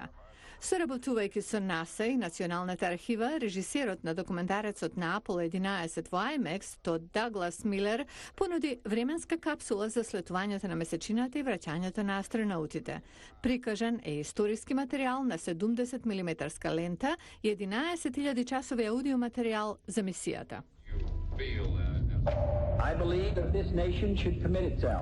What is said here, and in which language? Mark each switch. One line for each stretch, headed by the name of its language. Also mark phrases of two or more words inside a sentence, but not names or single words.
Macedonian: Соработувајќи со НАСА и Националната архива, режисерот на документарецот на Аполо 11 во IMAX, Тод Даглас Милер, понуди временска капсула за слетувањето на месечината и враќањето на астронаутите. Прикажан е историски материјал на 70 мм лента и 11.000 часови аудио материјал за мисијата.
English: I believe that this nation should commit itself.